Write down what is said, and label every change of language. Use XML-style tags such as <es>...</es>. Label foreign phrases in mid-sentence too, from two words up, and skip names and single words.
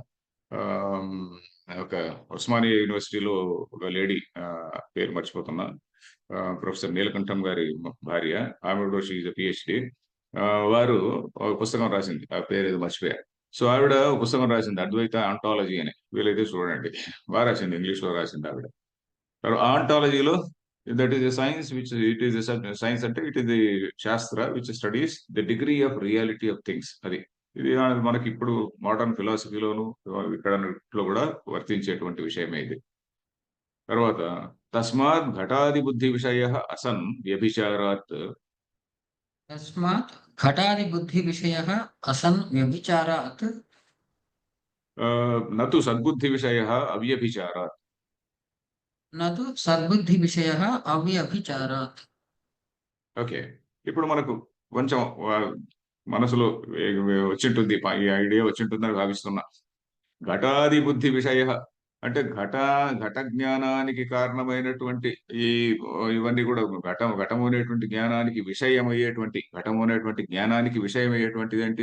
<te>ఆమ్, ఒక ఉస్మానియా యూనివర్సిటీలో ఒక లేడీ, పేరు మర్చిపోతున్నా, ప్రొఫెసర్ నీలకంఠం గారి భార్య, ఆమె కూడా షీ పిహెచ్డి, వారు ఒక పుస్తకం రాసింది, ఆ పేరు ఏదో మర్చిపోయా. సో ఆవిడ ఒక పుస్తకం రాసింది అద్వైత ఆంటాలజీ అని, వీలైతే చూడండి. బాగా రాసింది, ఇంగ్లీష్ లో రాసింది ఆవిడ. ఆంటాలజీలో</te> <en>that is a science which it is science అంటే it is the shastra which studies the degree of reality of things.</en> <te>అది ఇది మనకి ఇప్పుడు</te> <en>modern philosophyలోను</en> <te>ఇక్కడ కూడా వర్తించేటువంటి విషయమే ఇది.</te> <sa>తర్వాత తస్మాత్ ఘటాది బుద్ధి విషయ అసన్ వ్యభిచారాత్, तस्मात् घटादिबुद्धिविषयः असन् व्यभिचारात् నతు సద్బుద్ధి విషయ అవ్యభిచారాత్. न तु सद्बुद्धिविषयः अव्यभिचारात्।</sa> <te>ఓకే, ఇప్పుడు మనకు కొంచెం మనసులో వచ్చింటుంది, ఈ ఐడియా వచ్చింటుందని భావిస్తున్నా.</te> <sa>ఘటాది బుద్ధి విషయ</sa> <te>అంటే ఘట జ్ఞానానికి కారణమైనటువంటి ఈ ఇవన్నీ కూడా ఘటము అనేటువంటి జ్ఞానానికి విషయమయ్యేటువంటి, ఘటము అనేటువంటి జ్ఞానానికి విషయమయ్యేటువంటిది ఏంటి?</te>